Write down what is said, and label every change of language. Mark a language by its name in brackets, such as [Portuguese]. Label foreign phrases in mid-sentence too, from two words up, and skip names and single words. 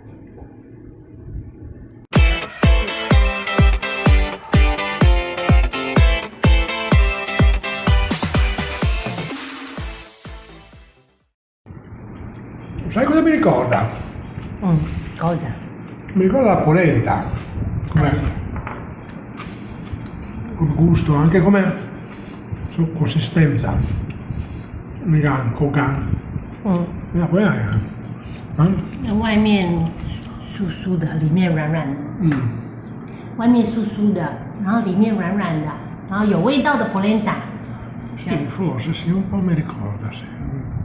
[Italian] Sai cosa mi ricorda? Cosa? Mi ricorda la polenta. Come, come gusto, anche come consistenza. Kogan. La polenta. [Chinese] 外面酥酥的，里面软软的。外面酥酥的，然后里面软软的，然后有味道的 polenta。 [Italian] Sì, forse sì, un po' mi ricorda, sì.